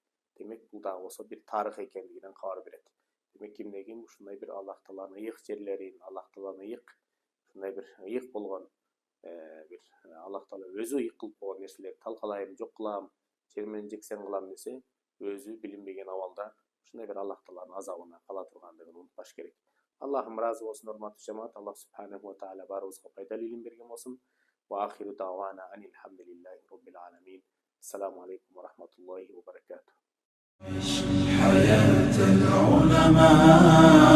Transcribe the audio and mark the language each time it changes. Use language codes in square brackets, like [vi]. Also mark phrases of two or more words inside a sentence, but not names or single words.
[ky] Демек, бул дагы болсо бир тарых экендигинен кабар берет. Демек, кимде ким ушундай бир Аллах Тааланын ыйык жерлерин, Аллах Тааланын ушундай бир ыйык болгон бир Аллах Таала өзү ыйык кылып койгон нерселерди талкалайм, жок кылам, жер менен жексен кылам десе, өзү билинбеген абалда ушундай бир Аллах Тааланын азабына кала тургандыгын унутпаш керек. Аллахым разы болсун, урматтуу жамаат. Аллах [ar] سبحانه وتعالى [ky] баарыбызга пайдалуу илим берген болсун. [ar] وآخر دعوانا أن الحمد لله رب العالمين. السلام عليكم ورحمة الله وبركاته. حياة العلماء